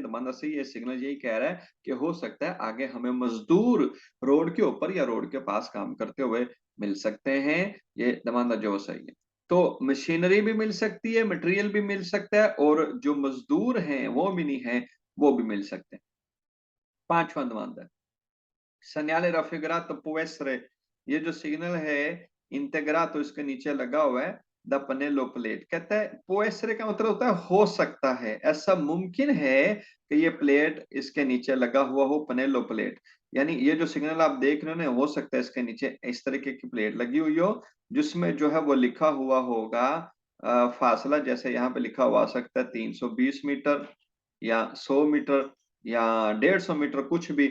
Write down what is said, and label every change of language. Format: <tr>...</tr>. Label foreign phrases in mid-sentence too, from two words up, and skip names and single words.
<hi>तो माना सही ये सिग्नल यही कह रहा है कि हो सकता है आगे हमें मजदूर रोड के ऊपर या रोड के पास काम करते हुए मिल सकते हैं। ये दमांदा जो सही है। तो मशीनरी भी मिल सकती है, मटेरियल भी मिल सकता है, और जो मजदूर हैं वो भी नहीं है वो भी मिल सकते हैं।</hi> <it>पांचवा दमांदा segnale raffigurato può essere,</it> <hi>ये जो सिग्नल है इंटेग्रातो इसके नीचे लगा हुआ है द पनेलो प्लेट, कहता है può essere का मतलब होता है हो सकता है, ऐसा मुमकिन है कि ये प्लेट इसके नीचे लगा हुआ हो, पनेलो प्लेट, यानी ये जो सिग्नल आप देख रहे हो ना, हो सकता है इसके नीचे इस तरीके की प्लेट लगी हुई हो जिसमें जो है वो लिखा हुआ होगा फासला, जैसे यहाँ पे लिखा हुआ आ सकता है 320 मीटर या 100 मीटर या 150 मीटर कुछ भी।</hi>